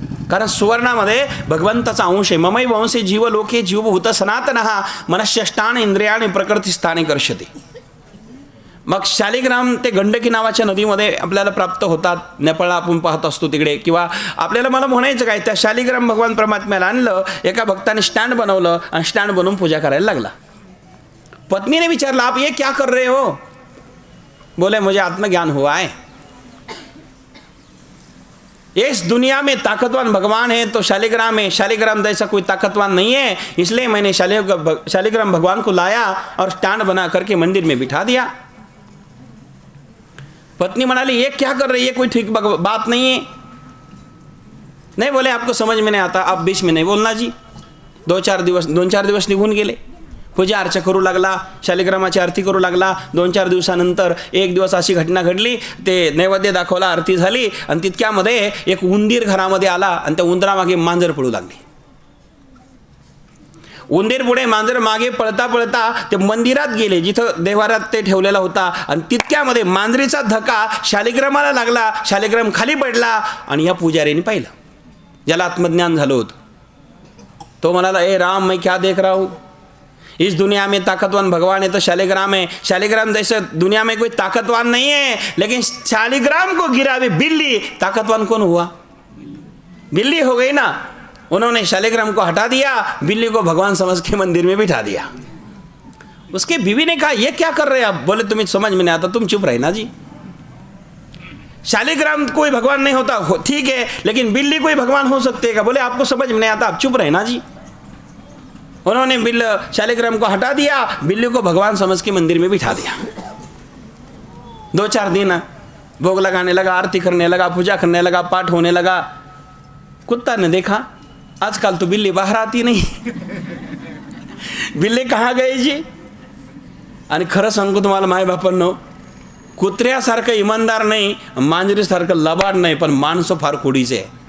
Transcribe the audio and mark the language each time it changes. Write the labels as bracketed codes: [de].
[mr] कारण सुवर्णामध्ये भगवंताचा अंश आहे. [sa] ममै वंशे जीव लोके जीवभूत सनातनः मनश्यष्टान इंद्रियाणी प्रकृतीस्थाने कर्षते. [mr] मग शालिग्राम ते गंडकी नावाच्या नदीमध्ये आपल्याला प्राप्त होतात. नेपाळला आपण पाहत असतो तिकडे. किंवा आपल्याला मला म्हणायचं काय, त्या शालिग्राम भगवान परमात्म्याला आणलं, एका भक्ताने स्टँड बनवलं आणि स्टँड बनवून पूजा करायला लागला. पत्नीने विचारलं [hi] आप ये क्या कर रहे हो? बोले मुझे आत्मज्ञान हुआ है. इस दुनिया में ताकतवान भगवान है तो शालिग्राम है, शालिग्राम जैसा कोई ताकतवान नहीं है, इसलिए मैंने शालिग्राम भगवान को लाया और स्टैंड बना करके मंदिर में बिठा दिया. [mr] पत्नी म्हणाली [hi] ये क्या कर रही है, कोई ठीक बात नहीं है. नहीं बोले आपको समझ में नहीं आता, आप बीच में नहीं बोलना जी. [mr] 2-4 दिवस निघून गेले. पूजा अर्चा करू लागला, शालिग्रामाची आरती करू लागला. 2-4 दिवसानंतर एक दिवस अशी घटना घडली, ते नैवेद्य दाखवला, आरती झाली आणि तितक्यामध्ये एक उंदीर घरामध्ये आला आणि त्या उंदरामागे मांजर पळू लागली. उंदीर पुढे मांजर मागे पळता पळता ते मंदिरात गेले जिथं देवारात ते ठेवलेला होता आणि तितक्यामध्ये मांजरीचा धक्का शालिग्रामाला लागला. शालिग्राम खाली पडला आणि या पुजारीने पाहिलं, ज्याला आत्मज्ञान झालं होतं. तो म्हणाला, [hi] ए राम, मैं क्या देख रहा हूँ? इस दुनिया में ताकतवान भगवान है तो शालिग्राम है. शालिग्राम जैसे दुनिया में कोई ताकतवान नहीं है, लेकिन शालिग्राम को गिरावे बिल्ली, ताकतवान कौन हुआ? बिल्ली हो गई ना. उन्होंने शालिग्राम को हटा दिया, बिल्ली को भगवान समझ के मंदिर में बिठा दिया. उसके बीवी ने कहा, ये क्या कर रहे हैं आप? बोले, तुम्हें समझ में नहीं आता, तुम चुप रहे ना जी. शालिग्राम कोई भगवान नहीं होता, ठीक है, लेकिन बिल्ली कोई भगवान हो सकते हैं क्या? बोले, आपको समझ में नहीं आता, आप चुप रहे ना जी. उन्होंने शालिग्राम को हटा दिया, बिल्ली को भगवान समझ के मंदिर में बिठा दिया. 2-4 दिन भोग लगाने लगा, आरती करने लगा, पूजा करने लगा, पाठ होने लगा. कुत्ता ने देखा, आजकल तो बिल्ली बाहर आती नाही. बिल्ली कहाँ गई जी? [mr] आणि खरं सांगू तुम्हाला माय बापांनो, कुत्र्यासारखं इमानदार नाही, मांजरीसारखं लबाड नाही, पण माणसं फार खोडीचे.